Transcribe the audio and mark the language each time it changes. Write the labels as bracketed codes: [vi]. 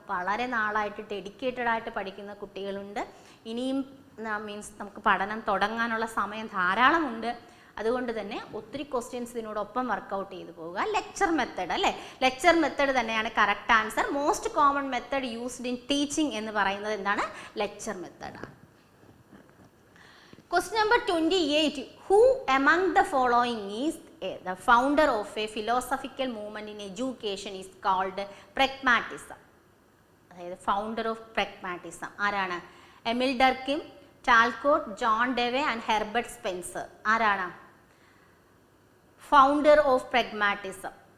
[ml] വളരെ നാളായിട്ട് ഡെഡിക്കേറ്റഡ് ആയിട്ട് പഠിക്കുന്ന കുട്ടികളുണ്ട്. ഇനിയും മീൻസ് നമുക്ക് പഠനം തുടങ്ങാനുള്ള സമയം ധാരാളമുണ്ട്. അതുകൊണ്ട് തന്നെ ഒത്തിരി ക്വസ്റ്റ്യൻസ് ഇതിനോടൊപ്പം വർക്കൗട്ട് ചെയ്ത് പോവുക. ലെക്ചർ മെത്തേഡ് അല്ലേ, ലെക്ചർ മെത്തേഡ് തന്നെയാണ് correct answer. [en] most common method used in teaching [ml] എന്ന് പറയുന്നത് എന്താണ്? [en] Lecture മെത്തേഡാണ്. Question number 28. Who among the following is the founder of a philosophical movement in education is called pragmatism? [ml] അതായത് [en] founder of pragmatism [ml] ആരാണ്? എമിൽ ഡർക്കിം, ടാൽകോട്ട്, John ഡെവെ and Herbert Spencer. ആരാണ് [en] Founder of pragmatism?